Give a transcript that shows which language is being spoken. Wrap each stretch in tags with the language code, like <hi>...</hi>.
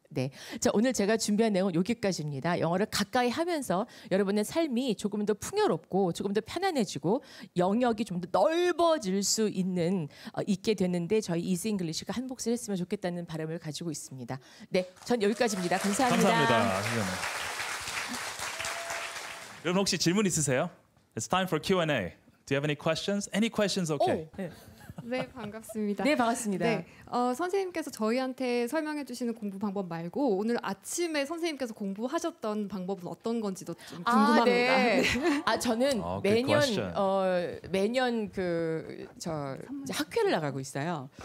<ko>네, 자, 오늘 제가 준비한 내용은 여기까지입니다. 영어를 가까이 하면서 여러분의 삶이 조금 더 풍요롭고 조금 더 편안해지고 영역이 좀 더 넓어질 수 있게 되는데 저희 이지 잉글리시가 한 몫을 했으면 좋겠다는 바람을 가지고 있습니다. 네, 전 여기까지입니다. 감사합니다. 감사합니다. 여러분 혹시 질문 있으세요?</ko> <en>It's time for Q&A. Do you have any questions? Any questions? Okay.</en> <ko>네. 네, 반갑습니다. 네, 반갑습니다. 네, 선생님께서 저희한테 설명해 주시는 공부 방법 말고 오늘 아침에 선생님께서 공부하셨던 방법은 어떤 건지도 좀 궁금합니다. 네. 저는</ko> <en>good</en> <ko>매년</ko> <en>question.</en> <ko>매년 이제 학회를 나가고 있어요.</ko>